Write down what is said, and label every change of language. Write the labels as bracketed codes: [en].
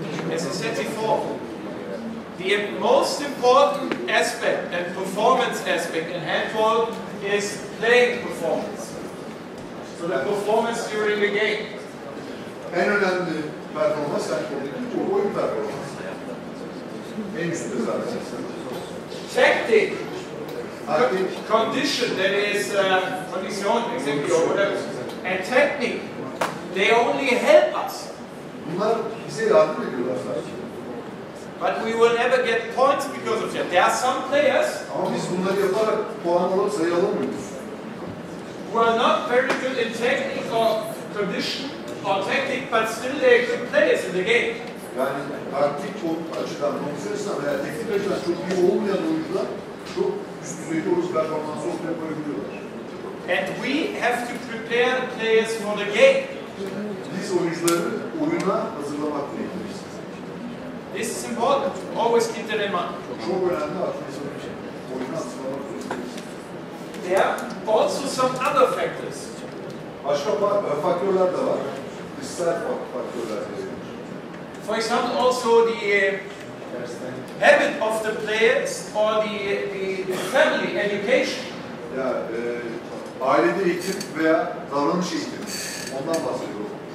[en] As I said before, the most important aspect and performance aspect in handball is playing performance. So the performance during the game. [tr] En önemli performans handboldaki oyun performansı. En üstte zaten. [en] Tactic, condition, that is condition, exactly, or whatever, and technique, they only help us. [tr] Bunlar bize yardım ediyorlar sadece. [en] But we will never get points because of that. There are some players [tr] Ama biz bunları yaparak puan alıp sayı alamıyoruz. [en] who are not very good in technique or condition or tactic, but still they're good players in the game. [tr] Yani taktik açıdan, kondisyon açıdan veya teknik açıdan çok iyi olmayan oyuncular çok üst düzeyde olursa performansı ortaya koyabiliyorlar. [en] And we have to prepare the players for the game. [tr] Biz oyuncuları oyuna hazırlamak gerekiyor. [en] This is important. Always keep den Mann. [tr] Çok önemli atletizm. Oyunu atlamak zorundayız. [en] There are also some other factors. [tr] Başka faktörler de var. Dışsal faktörler de var. [en] For example, also the habit of the players or the family education. [tr] Ya ailede eğitim veya davranış eğitimi. Ondan bahsediyorum.